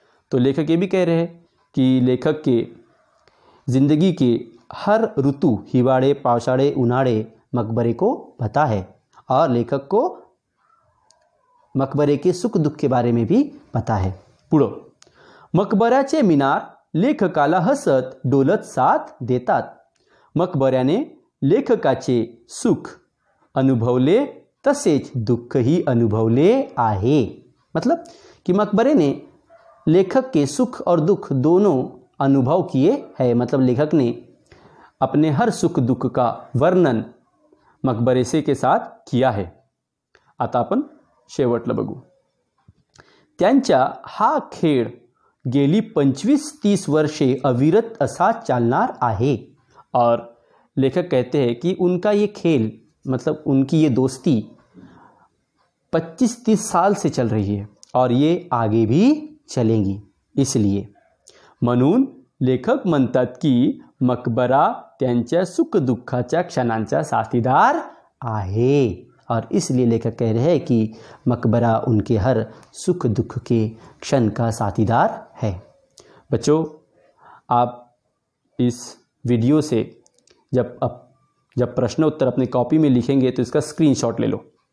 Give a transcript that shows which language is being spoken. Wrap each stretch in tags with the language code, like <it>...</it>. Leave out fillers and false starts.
<hi>तो लेखक ये भी कह रहे हैं कि लेखक के जिंदगी के हर ऋतु हिवाड़े पावसाड़े उन्हाड़े मकबरे को पता है और लेखक को मकबरे के सुख दुख के बारे में भी पता है।</hi> <mr>पुढं मकबऱ्याचे मिनार लेखकाला हसत डोलत साथ देतात। मकबऱ्याने लेखकाचे सुख अनुभवले तसेच दुःखही अनुभवले आहे।</mr> <hi>मतलब कि मकबरे ने लेखक के सुख और दुख दोनों अनुभव किए हैं। मतलब लेखक ने अपने हर सुख दुख का वर्णन मकबरे से के साथ किया है।</hi> <mr>आता आपण शेवटला बघू। त्यांचा हा खेळ गेली 25-30 वर्षे अविरत असा चालणार आहे।</mr> <hi>और लेखक कहते हैं कि उनका ये खेल मतलब उनकी ये दोस्ती 25-30 साल से चल रही है और ये आगे भी चलेंगी।</hi> <mr>इसलिए म्हणून लेखक म्हणतात की मकबरा त्यांच्या सुखदुःखाच्या क्षणांचा साथीदार आहे।</mr> <hi>और इसलिए लेखक कह रहे हैं कि मकबरा उनके हर सुख दुख के क्षण का साथीदार है। बच्चों आप इस वीडियो से जब प्रश्न उत्तर अपने कॉपी में लिखेंगे तो इसका स्क्रीनशॉट ले लो।</hi>